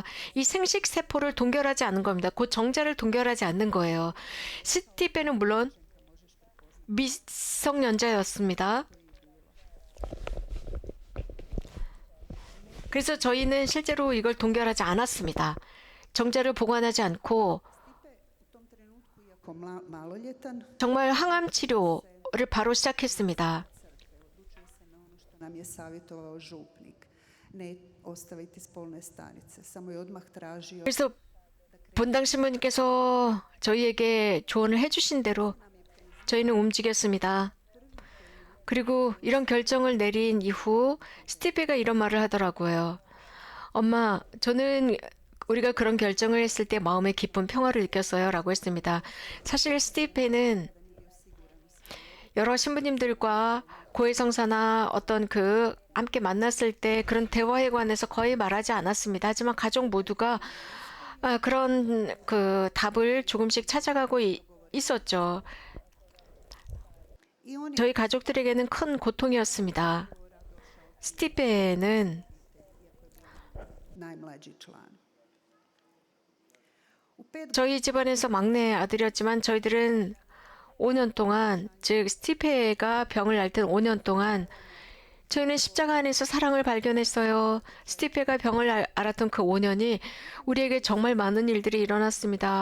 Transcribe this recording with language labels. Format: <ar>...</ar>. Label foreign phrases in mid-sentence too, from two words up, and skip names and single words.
<ko>이 생식 세포를 동결하지 않는 겁니다. 곧 정자를 동결하지 않는 거예요. 스티페는 물론 미성년자였습니다. 그래서 저희는 실제로 이걸 동결하지 않았습니다. 정자를 보관하지 않고</ko> <hr>U tom trenutku, iako maloljetan,</hr> <ko>정말 항암 치료를 바로 시작했습니다.</ko> <hr>odlučuje se na ono što nam je savjetovao župnik. Ne ostaviti spolne stanice. Samo je odmah tražio</hr> <ko>그래서 본당 신부님께서 저희에게 조언을 해주신 대로 저희는 움직였습니다. 그리고 이런 결정을 내린 이후 스티페가 이런 말을 하더라고요. 엄마, 저는 우리가 그런 결정을 했을 때 마음에 깊은 평화를 느꼈어요. 라고 했습니다. 사실 스티페는 여러 신부님들과 고해성사나 어떤 함께 만났을 때 그런 대화에 관해서 거의 말하지 않았습니다. 하지만 가족 모두가 그런 답을 조금씩 찾아가고 있었죠.</ko> <hr>i on je</hr> <ko>저희 가족들에게는 큰 고통이었습니다. 스티페는</ko> <hr>najmlađi član. U 5</hr> <ko>저희 집안에서 막내 아들이었지만 저희들은 5년 동안, 즉 스티페가 병을 앓던 5년 동안 저희는 십자가 안에서 사랑을 발견했어요. 스티페가 병을 앓았던 그 5년이 우리에게 정말 많은 일들이 일어났습니다.</ko>